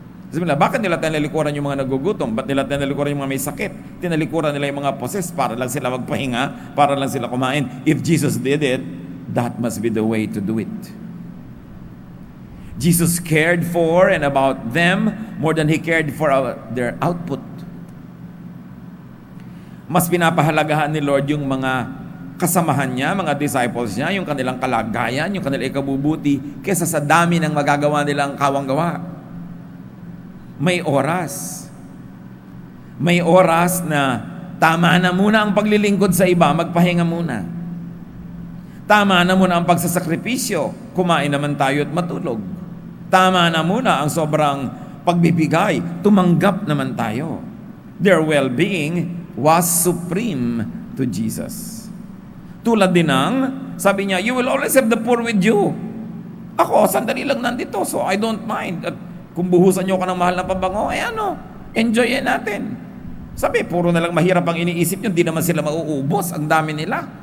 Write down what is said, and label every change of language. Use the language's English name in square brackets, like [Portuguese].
[Filipino] Sabi nila, bakit nila tinalikuran yung mga nagugutom? Ba't nila tinalikuran yung mga may sakit? Tinalikuran nila yung mga possessed para lang sila magpahinga, para lang sila kumain. [English] If Jesus did it, that must be the way to do it. Jesus cared for and about them more than He cared for their output. [Filipino] Mas pinapahalagahan ni Lord yung mga kasamahan niya, mga disciples niya, yung kanilang kalagayan, yung kanilang ikabubuti, kesa sa dami ng magagawa nilang kawang gawa. May oras, May oras na tama na muna ang paglilingkod sa iba, magpahinga muna. Tama na muna ang pagsasakripisyo, kumain naman tayo at matulog. Tama na muna ang sobrang pagbibigay, tumanggap naman tayo. [English] Their well-being was supreme to Jesus. [Filipino] Tulad din ng, sabi niya, [English] you will always have the poor with you. [Filipino] Ako, sandali lang nandito, [English] so I don't mind. [Filipino] At kung buhusan niyo ka ng mahal na pabango, enjoyin natin. Sabi, puro na lang mahirap ang iniisip niyo, hindi naman sila mauubos, ang dami nila.